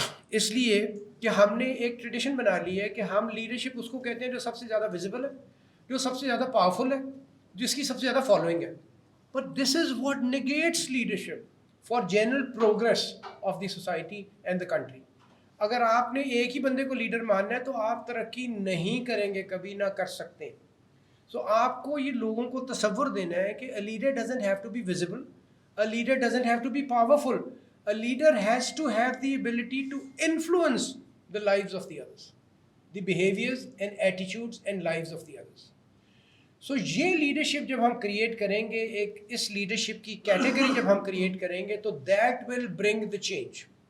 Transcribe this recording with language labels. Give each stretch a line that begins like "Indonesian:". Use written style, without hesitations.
Urdu: اس لیے کہ ہم نے ایک ٹریڈیشن بنا لی ہے کہ ہم لیڈرشپ اس کو کہتے ہیں جو سب سے زیادہ ویزیبل ہے, جو سب سے زیادہ پاورفل ہے, جس کی سب سے زیادہ فالوئنگ ہے.
English: But this is what negates leadership for general progress of the society and the country.
Urdu: اگر آپ نے ایک ہی بندے کو لیڈر ماننا ہے تو آپ ترقی نہیں کریں گے, کبھی نہ کر سکتے. سو آپ کو یہ لوگوں کو تصور دینا ہے کہ
English: a leader doesn't have to be visible, a leader doesn't have to be powerful, a leader has to have the ability to influence the lives of the others, the behaviors and attitudes and lives of the others.
Urdu: سو یہ leadership جب ہم create کریں گے, ایک اس leadership کی category جب ہم create کریں گے تو
English: That will bring the change.